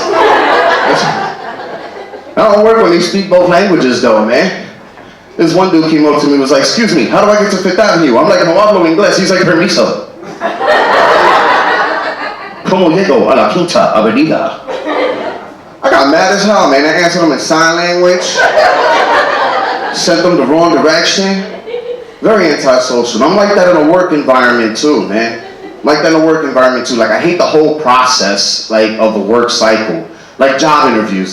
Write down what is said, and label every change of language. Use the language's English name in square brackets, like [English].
[English] I don't work when they speak both languages, though, man. This one dude came up to me and was like, excuse me, how do I get to Fifth Avenue? I'm like, [Spanish] no hablo inglés. [English] He's like, [Spanish] permiso. ¿Cómo llego a la Quinta Avenida? [English] I got mad as hell, man. I answered him in sign language. Sent them the wrong direction. Very antisocial. I'm like that in a work environment too, man. I'm like that in a work environment too. Like I hate the whole process, like of the work cycle. Like job interviews.